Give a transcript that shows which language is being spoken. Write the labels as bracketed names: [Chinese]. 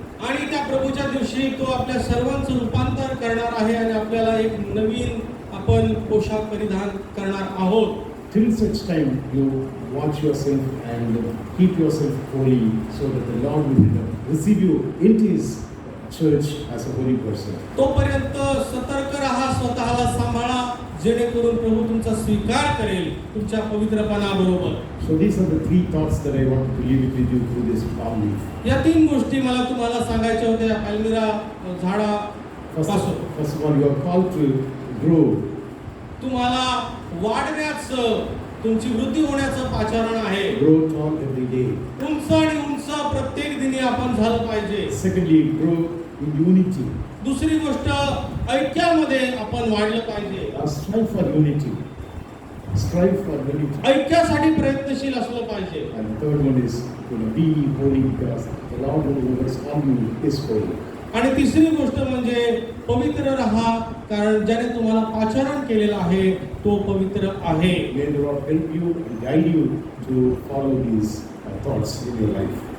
[Marathi] आणि त्या प्रभूच्या दिवशी तो आपल्या सर्वांचं रूपांतर करणार आहे आणि आपल्याला एक नवीन आपण पोशाख परिधान करणार आहोत. [English] Till such time, you watch yourself and keep yourself holy, so that the Lord will receive you into His church as a holy person. [Marathi] तोपर्यंत सतर्क राहा, स्वतःला सांभाळा, जेणेकरून प्रभू तुमचा स्वीकार करेल तुमच्या पवित्रपणाबरोबर. [English] So these are the three thoughts that I want to leave with you through this palm leaf. [Marathi] या तीन गोष्टी मला तुम्हाला सांगायच्या होत्या पाल्मिरा झाडापासून. [English] First of all, you are called to grow. [Marathi] तुम्हाला वाढण्याचं, तुमची वृद्धी होण्याचं पाचारण आहे. [English] Grow tall every day. [Marathi] उंच आणि उंच प्रत्येक दिनी आपण झालं पाहिजे. [English] Secondly, grow in unity. [Marathi] दुसरी गोष्ट, ऐक्यामध्ये आपण वाढलं पाहिजे. [English] Strive for unity. Strive for unity. [Marathi] ऐक्यासाठी प्रयत्नशील असलं पाहिजे. [English] And the third one is be holy, because the Lord who has called you is holy. [Marathi] आणि तिसरी गोष्ट म्हणजे पवित्र राहा, कारण ज्याने तुम्हाला पाचारण केलेलं आहे तो पवित्र आहे. [English] May the Lord help you and guide you to follow these thoughts in your life.